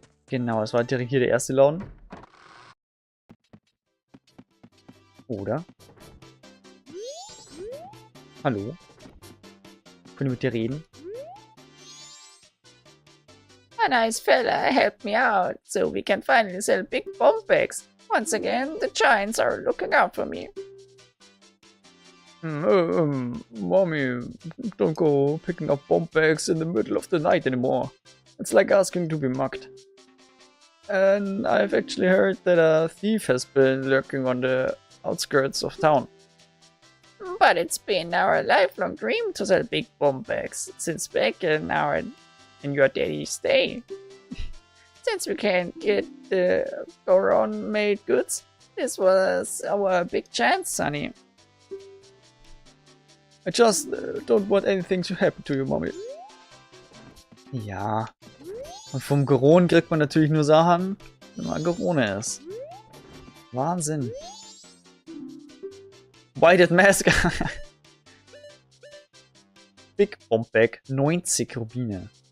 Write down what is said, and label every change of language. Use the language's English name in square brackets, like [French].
[German] Genau, das war direkt hier der erste Laden. Oder? Hallo? Können wir mit dir reden? [English] A nice fella helped me out, so we can finally sell big bomb bags. Once again, the giants are looking out for me. Mommy, don't go picking up bomb bags in the middle of the night anymore. It's like asking to be mugged. And I've actually heard that a thief has been lurking on the outskirts of town. But it's been our lifelong dream to sell big bomb bags since back in your daddy's day. Since we can't get the Goron made goods, this was our big chance, Sonny. I just don't want anything to happen to you, Mommy. [German] Ja. Und vom Goron kriegt man natürlich nur Sachen, wenn man Gorone ist. Wahnsinn. [English] Whited Mask. Big Bomb Bag, 90 Rubine.